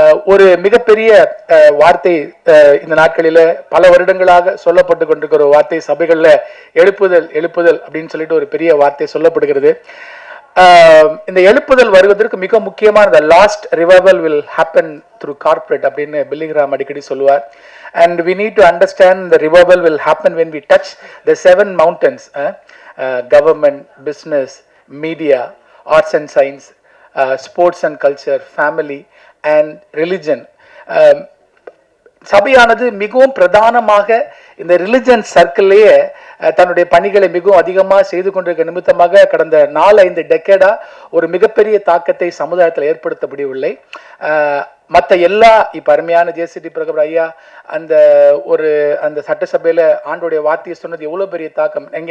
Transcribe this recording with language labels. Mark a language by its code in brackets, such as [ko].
[ta] ஒரு மிகப்பெரிய வார்த்தை இந்த நாட்களில் பல வருடங்களாக சொல்லப்பட்டு கொண்டிருக்கிற ஒரு வார்த்தை சபைகளில் எழுப்புதல் அப்படின்னு சொல்லிட்டு ஒரு பெரிய வார்த்தை சொல்லப்படுகிறது. இந்த எழுப்புதல் வருவதற்கு மிக முக்கியமான [en] the last revival will happen through corporate [ta] அப்படின்னு பில்லிகிராம் அடிக்கடி சொல்லுவார். [en] And we need to understand the revival will happen when we touch the 7 mountains, government, business, media, arts and science, sports and culture, family and religion. [ta] சபையானது மிகவும் பிரதானமாக இந்த religion சர்க்கிள்லேயே தன்னுடைய பணிகளை மிகவும் அதிகமாக செய்து கொண்டிருக்க நிமித்தமாக கடந்த 4-5 டெக்கேடா ஒரு மிகப்பெரிய தாக்கத்தை சமுதாயத்தில் ஏற்படுத்த முடியவில்லை. மற்ற எல்லா இப்போ அருமையான ஜேசிடி பிரகபர் ஐயா அந்த சட்டசபையில் ஆண்டுடைய வார்த்தையை சொன்னது எவ்வளோ பெரிய தாக்கம்.